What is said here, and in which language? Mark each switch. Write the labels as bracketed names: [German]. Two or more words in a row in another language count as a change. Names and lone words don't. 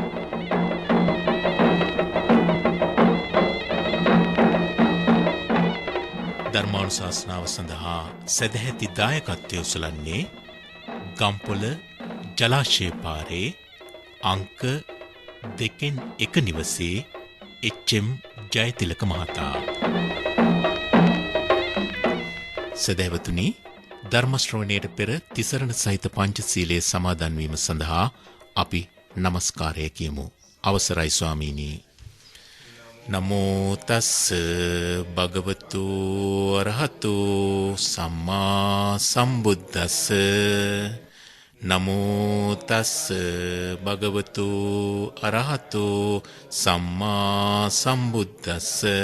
[Sinhala] ධර්මානුශාසනාව සඳහා සදැහැති දායකත්වය උසලන්නේ ගම්පොළ ජලාශය පාරේ අංක 2 නිවසේ එච්.එම්. ජයතිලක මහතා. සදහැවතුනි, ධර්ම ශ්‍රවණයට පෙර තිසරණ සහිත පංචශීලයේ සමාදන් වීම සඳහා අපි নমස්කාරය කියමු. අවසරයි ස්වාමීනි. [Pali] නමෝ තස්ස භගවතු අරහතු සම්මා සම්බුද්දස්ස. නමෝ තස්ස භගවතු අරහතු සම්මා සම්බුද්දස්ස.